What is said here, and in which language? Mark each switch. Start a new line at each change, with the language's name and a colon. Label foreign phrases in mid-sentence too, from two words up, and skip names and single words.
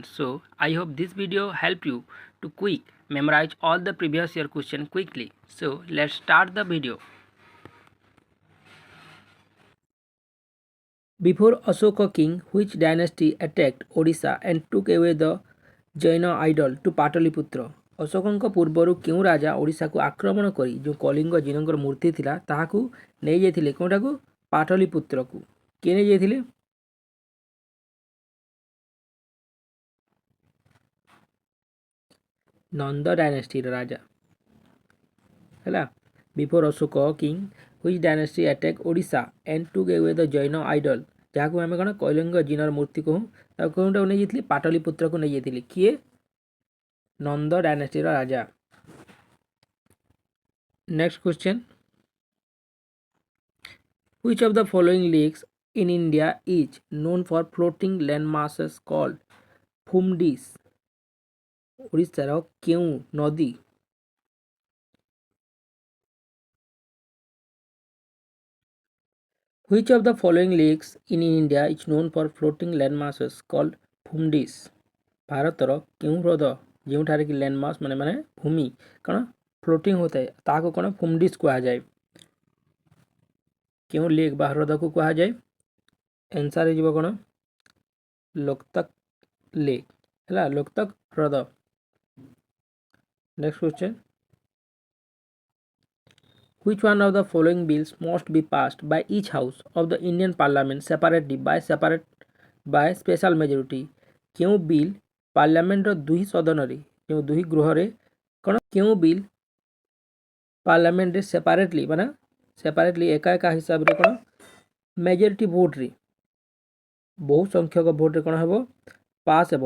English: So I hope this video help you to quick memorize all the previous year question quickly. So let's start the video. Before Ashoka king, which dynasty attacked Odisha and took away the Jaina idol to Pataliputra?
Odia: ଅଶୋକଙ୍କ ପୂର୍ବରୁ କେଉଁ ରାଜା ଓଡ଼ିଶାକୁ ଆକ୍ରମଣ କରି ଯେଉଁ କଳିଙ୍ଗ ଜିନଙ୍କର ମୂର୍ତ୍ତି ଥିଲା ତାହାକୁ ନେଇଯାଇଥିଲେ କେଉଁଟାକୁ ପାଟଳିପୁତ୍ରକୁ। କିଏ ନେଇଯାଇଥିଲେ? ନନ୍ଦ ଡାଇନେଷ୍ଟିର ରାଜା ହେଲା।
English: Before Ashoka king which dynasty attack Odisha and took away the Jain idol,
Odia: ଯାହାକୁ ଆମେ କ'ଣ କଳିଙ୍ଗ ଜିନର ମୂର୍ତ୍ତି କହୁ, ତାକୁ କେଉଁଟାକୁ ନେଇଯାଇଥିଲେ? ପାଟଳିପୁତ୍ରକୁ ନେଇଯାଇଥିଲେ। କିଏ? ନନ୍ଦ ଡାଇନେଷ୍ଟିର ରାଜା।
English: Next question. Which of the following lakes in India is known for floating landmasses called fumdis?
Odia: ଓଡ଼ିଶାର କେଉଁ ନଦୀ
English: Which of the following lakes in India is known for floating landmasses called fumdis?
Odia: ଭାରତର କେଉଁ ହ୍ରଦ ଯେଉଁଠାରେ କି ଲ୍ୟାଣ୍ଡମାସ୍ ମାନେ ଭୂମି କ'ଣ ଫ୍ଲୋଟିଂ ହୋଇଥାଏ ତାହାକୁ କ'ଣ ଫୁମଡିସ୍ କୁହାଯାଏ। କେଉଁ ଲେକ୍ ବା ହ୍ରଦକୁ କୁହାଯାଏ? ଆନ୍ସର ହେଇଯିବ କ'ଣ ଲୋକତକ୍ ଲେକ୍ ହେଲା, ଲୋକତକ୍ ହ୍ରଦ।
English: next question. Which one of the following bills must be passed by each house of the Indian Parliament separately by special majority?
Odia: କେଉଁ ବିଲ୍ ପାର୍ଲାମେଣ୍ଟର ଦୁଇ ସଦନରେ ଯେଉଁ ଦୁଇ ଗୃହରେ କ'ଣ କେଉଁ ବିଲ୍ ପାର୍ଲାମେଣ୍ଟରେ ସେପାରେଟଲି ଏକା ହିସାବରେ କ'ଣ ମେଜରିଟି ଭୋଟ୍ରେ ବହୁ ସଂଖ୍ୟକ ଭୋଟ୍ରେ କ'ଣ ହେବ ପାସ୍ ହେବ?